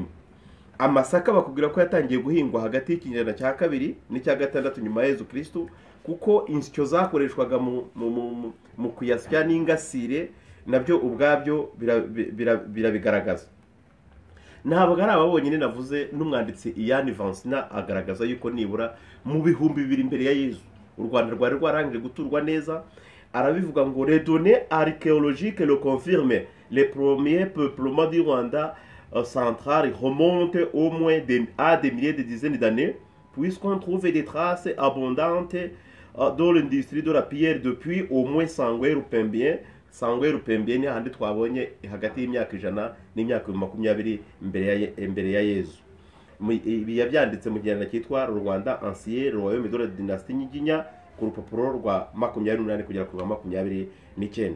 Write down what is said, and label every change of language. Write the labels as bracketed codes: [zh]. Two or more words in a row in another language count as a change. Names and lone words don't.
[rw] Amasaka bakubwira ko yatangiye guhingwa hagati y'ikinyejana cya 2 n'icya 6 nyuma ya Yezu Kristo, kuko insyo zakoreshwaga mu kuyasya n'ingasire nabyo ubwabyo birabigaragaza. Ntabwo ari ababonye navuze n'umwanditsi Ian Vansina agaragaza yuko nibura mu bihumbi 2000 imbere ya Yezu u Rwanda rwari rwarangije guturwa neza. Arabivuga ngo [fr] les données archéologiques le confirment, les premiers peuplements du Rwanda central remontent au moins à des milliers de dizaines d'années, puisqu'on trouve des traces abondantes dans l'industrie de la pierre depuis au moins Sangwe Rupembien [rw] ni handi twabonye hagati y'imyaka 100 n'imyaka 20 imbere ya Yezu. Ibi yabyanditse mu gihanda cyitwa Rwanda Ancien Royaume de la Dynastie Nyiginya ku rupapuro rwa 28 kugera ku 29.